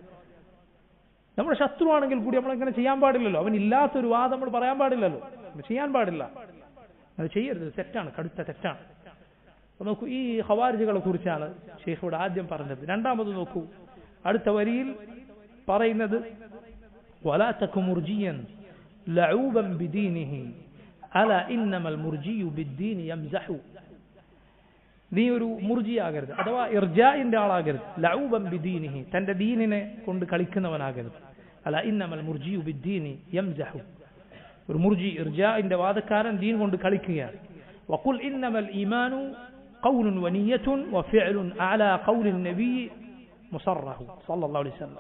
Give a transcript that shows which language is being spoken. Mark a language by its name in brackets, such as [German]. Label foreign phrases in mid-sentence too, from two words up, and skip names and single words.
[Malayalam] നമ്മുടെ ശത്രുവാണെങ്കിൽ കൂടി നമ്മളെങ്ങനെ ചെയ്യാൻ പാടില്ലല്ലോ. അവൻ ഇല്ലാത്തൊരു വാദം നമ്മൾ പറയാൻ പാടില്ലല്ലോ, ചെയ്യാൻ പാടില്ല. അത് ചെയ്യരുത്, തെറ്റാണ്, കടുത്ത തെറ്റാണ്. നോക്കൂ, ഈ ഖവാരിജുകളെ കുറിച്ചാണ് ഷെയ്ഖ് ആദ്യം പറഞ്ഞത്. രണ്ടാമത് നോക്കൂ, അടുത്ത വരിയിൽ പറയുന്നത് [Arabic] ولا تك مرجيا لعوبا بدينه ألا إنما المرجي بالدين يمزح. [Malayalam] നീ ഒരു മുർജിയാകരുത്, അഥവാ ഇർജാഇന്റെ ആളാകരുത്. [Arabic] لعوبا بدينه, [Malayalam] തന്റെ ദീനിനെ കൊണ്ട് കളിക്കുന്നവനാകരുത്. [Arabic] ألا إنما المرجي بالدين يمزح. [Malayalam] ഒരു മുർജി, ഇർജാഇന്റെ വാദക്കാരൻ ദീൻ കൊണ്ട് കളിക്കുകയാണ്. [Arabic] وقل إنما الإيمان قول ونية وفعل على قول النبي مصرحا صلى الله عليه وسلم.